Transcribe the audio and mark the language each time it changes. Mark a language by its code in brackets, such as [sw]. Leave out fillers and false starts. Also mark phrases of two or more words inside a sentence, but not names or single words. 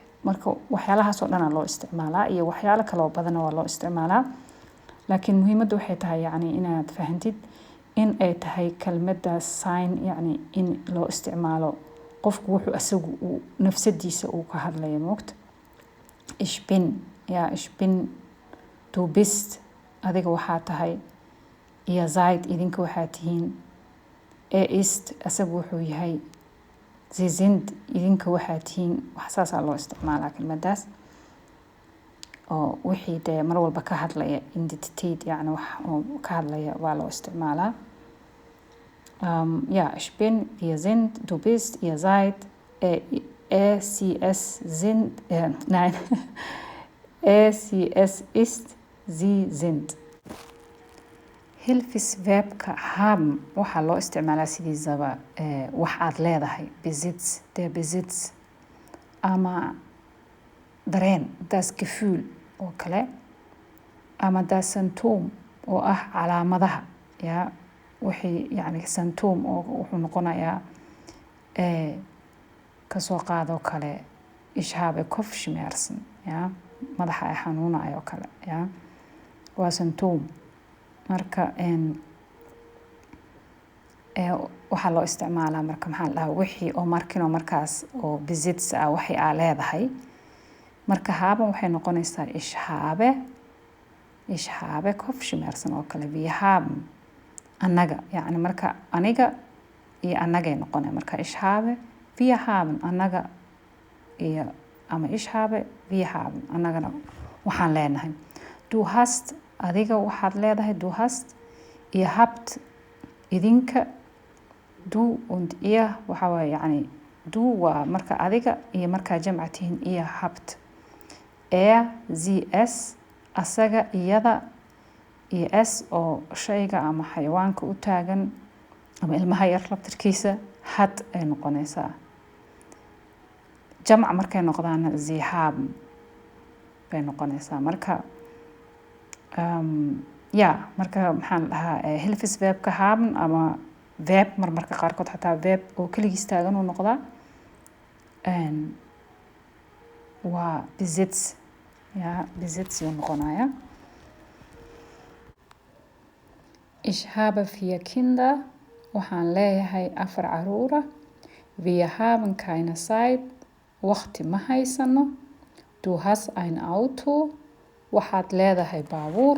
[so] Marka waxyaalahaas oo dhan loo isticmaalaa iyo waxyaalo kale oo badan waa loo isticmaalaa. Laakiin muhiimaddu waxay tahay inaad fahantid in ay tahay kelmadda sein in loo isticmaalo qofku wuxuu asagu nafsadiisa uu ka hadlayo moogta. [de] Ich bin, ich bin, du bist, [so] adiga waxaa tahay, [de] ihr seid, [so] idinka waxaa tihiin, ist, asagu wuxuu yahay, [de] sie sind, [so] idinka waxaa tihiin. Wax saasaa loo isticmaalaa kelmaddaas oo wixii dee mar walba ka hadlaya identiteit, wax oo ka hadlaya waa loo isticmaalaa. [de] Ich bin, wir sind, du bist, ihr seid, sie, es sind, nein, sie, es ist, sie sind. [so] Hilfisverbka haben waxaa loo isticmaalaa sidiisaba wax aad leedahay, [de] Besitz, der Besitz, [so] ama dareen, [de] das Gefühl [so] oo kale, ama [de] das Symptom [so] oo calaamadaha. Wixii symptom oo wuxuu noqonayaa kasoo qaadoo kale [de] ich habe Kopfschmerzen, [so] madaxa ay xanuunayo kale, waa symptom. Marka waxaa loo isticmaalaa marka maxaa la dhahaa wixii oo markaas oo Besitz waxii aa leedahay. Marka haben waxay noqonaysaa [de] ich habe Kopfschmerzen [so] oo kale. [de] Wir haben, [so] annaga, marka aniga iyo annagay noqonay. [de] Marka ich habe, wir haben, [so] annaga iyo ama [de] ich habe, wir haben. [so] Annagana waxaan leenahay. [de] Du hast, [so] adiga waxaad leedahay, [de] du hast. Ihr habt, [so] idinka. [de] Du und ihr [so] waxa waaye yani du waa marka adiga iyo markaa jamca tihiin [de] ihr habt. Sie, es, [so] asaga, iyada, iyo es oo shayga ama xayawaanka u taagan ama ilmaha yar laftirkiisa had ay noqonaysaa. Jamc markay noqdaan [de] sie haben [so] bay noqonaysaa. Marka marka maxaan dhahaa hilfisverbka haben ama verb marmarka qaarkood xataa verb oo keligiis taagan uu noqdaa. Waa besitz. Besitz uu noqonaya. [de] Ich habe 4 Kinder. [so] Waxaan leeyahay 4 caruura. [de] Wir haben keine Zeit. [so] Waqti ma haysano. [de] Du hast ein Auto. [so] Waxaad leedahay baabuur.